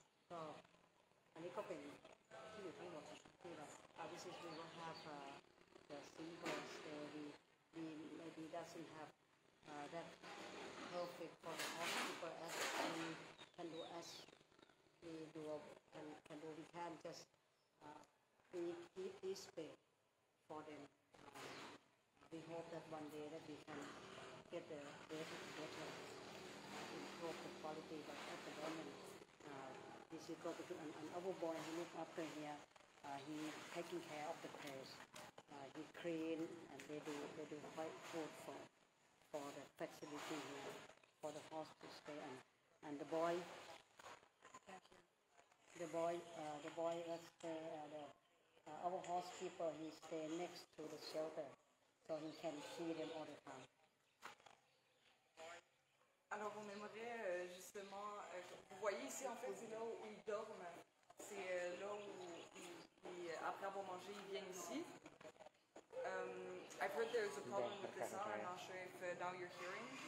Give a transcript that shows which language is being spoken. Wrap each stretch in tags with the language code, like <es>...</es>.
<th>ก็อันนี้ก็เป็นที่อยู่ทั้งหมดที่เรา</th> <en>this is we will have the symbols we maybe doesn't have that perfect for the housekeeper as we can do as we do we can just we keep this space for them we hope that one day that we can get the better improve the quality but at the moment this is going to an other boy who look after here. He taking care of the place. He clean and they do quite food for the facility here for the horse to stay and the boy that's our housekeeper. He stay next to the shelter so he can see them all the time.</en> <fr>Alors on aimerait justement, vous voyez ici en fait c'est là où ils dorment, c'est là où après avoir mangé ils viennent ici</fr> <en>I've heard there's a problem with the sound. I'm not sure if now you're hearing.</en>